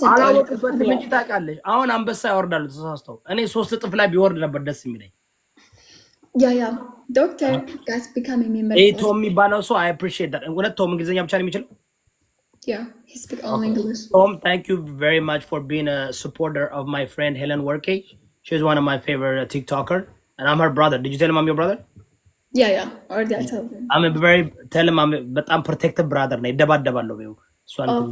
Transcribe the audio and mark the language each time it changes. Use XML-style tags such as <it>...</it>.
<am>አላወቅበትም እንጂ ታውቃለሽ። አሁን አንበሳ ያወርዳሉ ተሳስተው። እኔ 3 እጥፍ ላይ ቢወርድ ነበር ደስ የሚለኝ። ያ</am> <en>ዶክተር ጋስ ቢካም ሜምበር</en> <am>ቶም የሚባለው ሰው</am> <en>አይ አፕሪሺየት ዳት።</en> <am>ሁለት ቶም እንግሊዝኛ ብቻ ነው የሚችለው።</am> <en>he speak all English። Tom, thank you very much for being a supporter of my friend Helen Workey. She's one of my favorite TikToker and I'm her brother. Did you tell him I'm your brother? Yeah. Already I told him. tell him I'm</en> <am>በጣም protective brother ነኝ ይደባደባለሁ በይው እሷን</am>